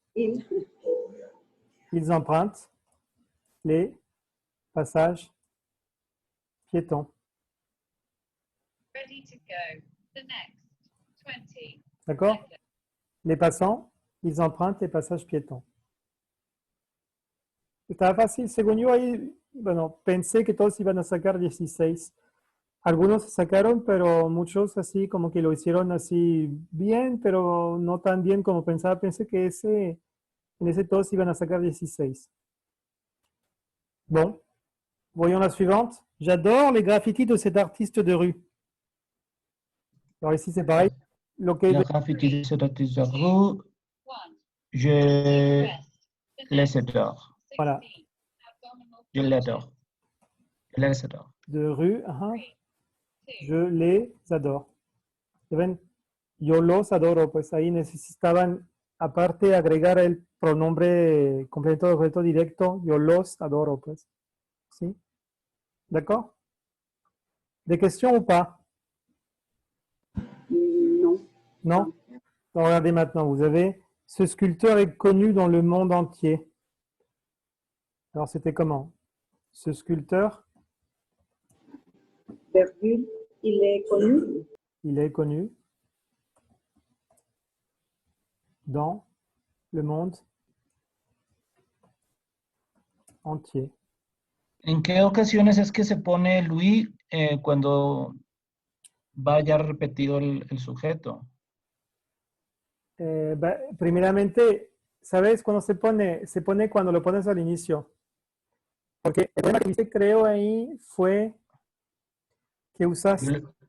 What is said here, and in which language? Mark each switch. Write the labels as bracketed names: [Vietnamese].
[French] Ils empruntent les passages piétons. [English] Ready to go. The next 20. [French] D'accord? Les passants, ils empruntent les passages piétons. [Spanish] Estaba fácil. Según yo ahí, bueno, pensé que todos iban a sacar 16. Algunos sacaron, pero muchos así como que lo hicieron así bien, pero no tan bien como pensaba. Pensé que en ese todos iban a sacar 16. [French] Bon, voyons la suivante. J'adore les graffitis de cet artiste de rue. Alors ici, c'est pareil. Le graffiti de cet artiste de rue, je les adore. Voilà. Je l'adore. Je les adore. De rue, je les adore. [Spanish] ¿Ven? Yo los adoro, pues ahí necesitaban, aparte, agregar el pronombre complemento de objeto directo, yo los adoro, pues. ¿Sí? [French] D'accord? Des questions ou pas? Non. Non? Donc, regardez maintenant, vous avez Ce sculpteur est connu dans le monde entier. Alors, c'était comment? Ce sculpteur, Virgule, il est connu il est connu dans le monde entier. [Spanish] ¿En qué ocasiones es que se pone Louis cuando va ya repetido el sujeto? Primeramente, ¿sabes cuándo se pone? Se pone cuando lo pones al inicio. Porque el problema que viste, creo, ahí fue que usaste.